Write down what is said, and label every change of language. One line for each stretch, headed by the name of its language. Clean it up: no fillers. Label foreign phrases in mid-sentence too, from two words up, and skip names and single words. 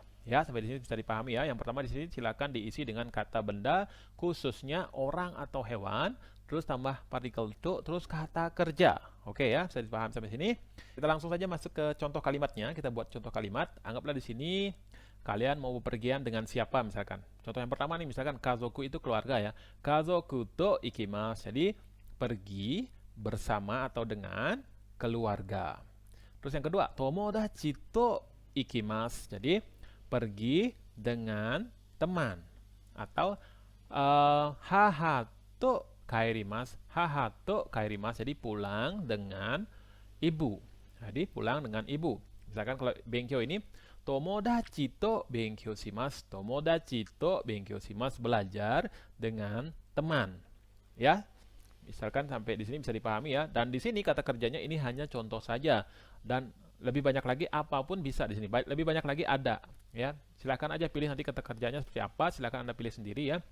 Indonesian: Ya, sampai di sini bisa dipahami ya. Yang pertama di sini silakan diisi dengan kata benda khususnya orang atau hewan. terus tambah partikel to, terus kata kerja. Oke ya, bisa dipahami sampai sini. Kita langsung saja masuk ke contoh kalimatnya. Kita buat contoh kalimat. Anggaplah di sini kalian mau bepergian dengan siapa misalkan. Contoh yang pertama nih, misalkan kazoku itu keluarga ya.
Japanese: 家族と行きます.
Indonesian: Jadi pergi bersama atau dengan keluarga. Terus yang kedua,
Japanese: 友達と行きます.
Indonesian: Jadi pergi dengan teman.
Japanese: Atau 母と帰ります. 母と帰ります.
Indonesian: Jadi pulang dengan ibu. Jadi pulang dengan ibu. Misalkan kalau benkyou ini
Japanese: 友達と勉強します. 友達と勉強します,
Indonesian: belajar dengan teman. Ya. Misalkan sampai di sini bisa dipahami ya. Dan di sini kata kerjanya ini hanya contoh saja. Dan lebih banyak lagi apapun bisa di sini. Lebih banyak lagi ada, ya. Silakan aja pilih nanti kata kerjanya seperti apa. Silakan Anda pilih sendiri ya.